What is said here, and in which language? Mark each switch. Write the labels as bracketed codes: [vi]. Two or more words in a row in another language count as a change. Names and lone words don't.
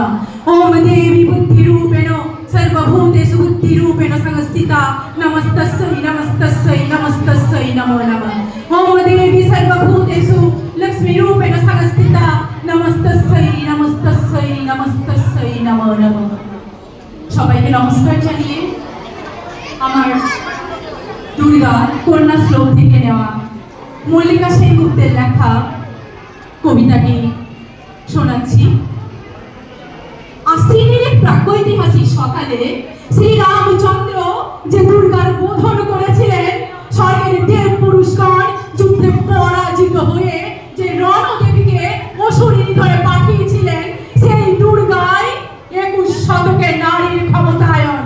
[sa] ओम देवी बुद्धिरूपेण सर्वभूतेषु बुद्धिरूपेण संस्थिता नमस्तस्यै नमस्तस्यै नमस्तस्यै नमो नमः। ओम देवी सर्वभूतेषु लक्ष्मीरूपेण संस्थिता नमस्तस्यै नमस्तस्यै नमस्तस्यै नमो नमः। [bn] সবাইকে নমস্কার জানিয়ে আমার দুর্গা কন্যা শ্লোক থেকে নেওয়া মল্লিকা সেনগুপ্তের লেখা কবিতাটি শোনাচ্ছি। আশ্বিনের এক প্রাগৈতিহাসিক সকালে শ্রীরামচন্দ্র যে দুর্গার বোধন করেছিলেন, স্বর্গের দেব পুরুষগণ যুদ্ধে পরাজিত হয়ে যে রণদেবীকে অসুরিনী ধরে পাঠিয়েছিলেন, সেই দুর্গায় 21 শতকে নারীর ক্ষমতায়ন।